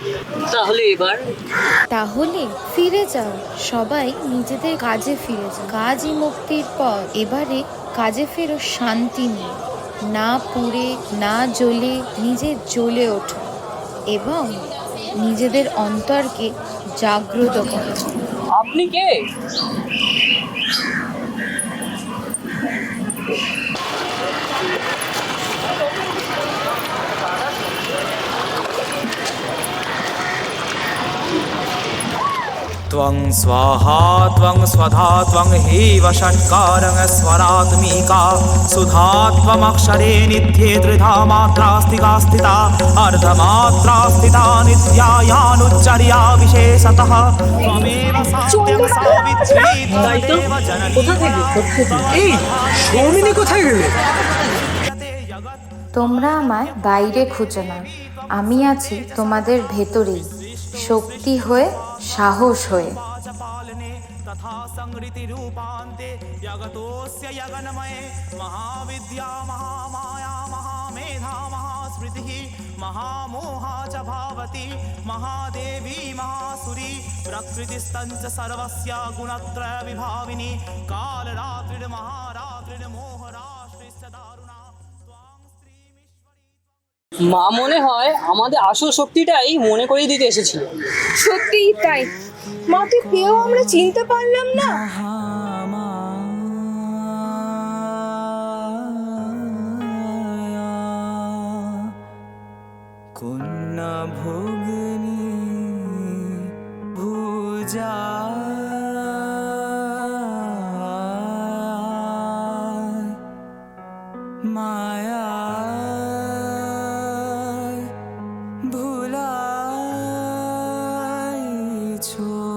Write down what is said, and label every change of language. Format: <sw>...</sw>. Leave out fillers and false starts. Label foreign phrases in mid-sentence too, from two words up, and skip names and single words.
<bn>তাহলে ফিরে যাও, সবাই নিজেদের কাজে ফিরে যাও। কাজই মুক্তির পথ। এবারে কাজে ফেরো শান্তি নিয়ে, না পুড়ে না জ্বলে নিজে জ্বলে ওঠো এবং নিজেদের অন্তরকে জাগ্রত করো। আপনি কে?</bn> <sa>त्वं स्वाहा त्वं स्वधा त्वं हेव षट्कारं स्वरात्मिका सुधा त्वमक्षरे निध्ये त्रिधा मात्रा स्थिता स्थिता अर्धमात्रा स्थिता नित्यायानुच्चर्या विशेषतः त्वमेव सत्यं सावित्री त्वमेव जननी।</sa> <bn>এই সৌমিনী কোথায় গেলে? তোমরা আমায় বাইরে খুঁজো না, আমি আছি তোমাদের ভেতরেই, শক্তি হয়ে, সাহস হয়ে।</bn> <sa>तथा संगृति रूपान्ते जगतोस्य यगनमये महाविद्या महामाया महामेधा महास्मृतिः महामोहा च भावती महादेवी महासुरी प्रकृतिस्तञ्च सर्वस्य गुणत्रय विभाविनी कालरात्रिर्महारात्रिर्मोहराष्ट्रिश्च दारुणा।</sa> <bn>মা মনে হয় আমাদের আসল শক্তিটাই মনে করিয়ে দিতে এসেছিল। সত্যিই তাই, মাকে কেউ আমরা চিনতে পারলাম না। কন্যা ভোগিনী ভুজা মায়া ভুলাইছো,</bn>